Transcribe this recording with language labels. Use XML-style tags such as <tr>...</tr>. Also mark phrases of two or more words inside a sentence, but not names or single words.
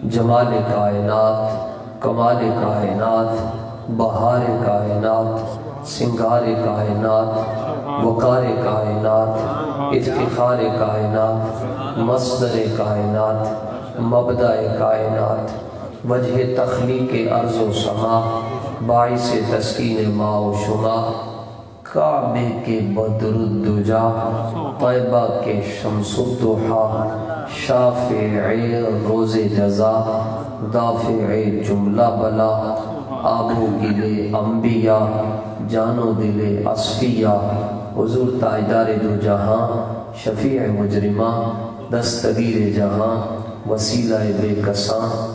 <ur>جمال کائنات، کمال کائنات، بہار کائنات، سنگار کائنات، وقار کائنات، افتخار کائنات، مصدر کائنات، مبدأ کائنات، وجہ تخلیق ارض و سما، باعث تسکین ما و شما، کعبے کے بدر الدجا، طیبہ کے شمس الضحیٰ، شافع روز جزا، دافع جملہ بلا، آب و گل انبیاء، جان و دل اصفیاء، حضور تاجدار دو جہاں، شفیع مجرماں، دستگیر جہاں، وسیلہ بے کساں،</ur>